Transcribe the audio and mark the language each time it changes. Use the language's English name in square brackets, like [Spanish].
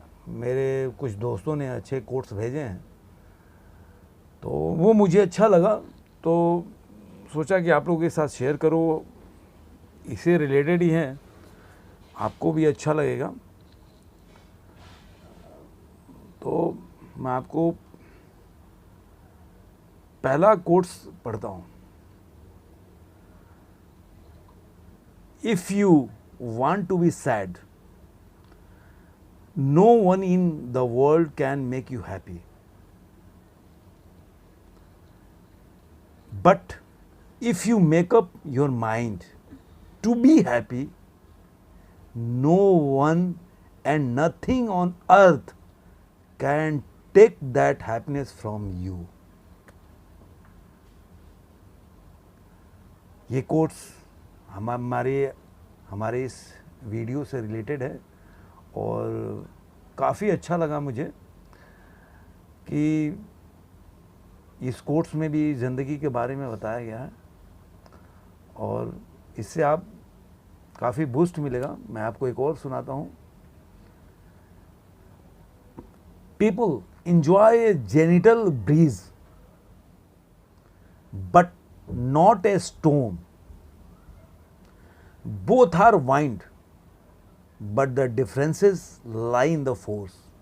[Hindi] मेरे कुछ दोस्तों ने अच्छे कोट्स भेजे हैं, तो वो मुझे अच्छा लगा, तो सोचा कि आप लोगों के साथ शेयर करो। इससे रिलेटेड ही हैं, आपको भी अच्छा लगेगा। तो मैं आपको पहला कोट्स पढ़ता हूँ। [English] If you want to be sad, no one in the world can make you happy. But if you make up your mind to be happy, no one and nothing on earth can take that happiness from you. [Hindi] ये quotes हमारे इस video से related है और काफ़ी अच्छा लगा मुझे कि इस कोट्स में भी ज़िंदगी के बारे में बताया गया है और इससे आप काफ़ी बूस्ट मिलेगा। मैं आपको एक और सुनाता हूँ। [English] People enjoy a genital breeze but not a storm. Both are wind, but the differences lie in the force.